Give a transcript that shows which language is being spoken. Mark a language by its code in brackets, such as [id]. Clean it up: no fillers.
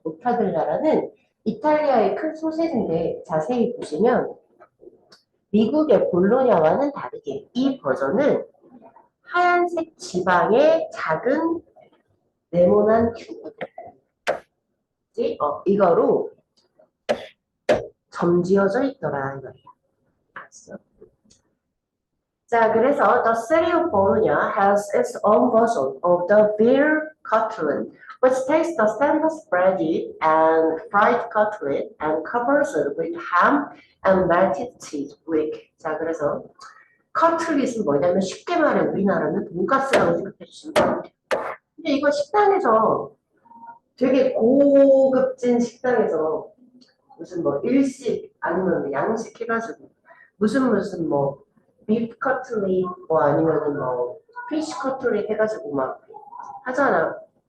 [ko] 모타델라라는 이탈리아의 큰 소세지인데 자세히 보시면 미국의 볼로냐와는 다르게 이 버전은 하얀색 지방의 작은 네모난 큐브 이거로 점지어져 있더라 이 말이야. 알았어? 자, 그래서 [en] the city of Bologna has its own version of the beer cutlet, which takes the standard breaded and fried cutlet and covers it with ham and melted cheese brick. [ko] 자, 그래서 커틀릿은 뭐냐면 쉽게 말해 우리나라는 돈가스라고 생각해 주시면 돼요. 근데 이거 식당에서 되게 고급진 식당에서 무슨 뭐 일식 아니면 양식 해가지고 무슨 뭐 비프 커틀릿 뭐 아니면은 뭐 피쉬 커틀릿 해가지고 막 하잖아.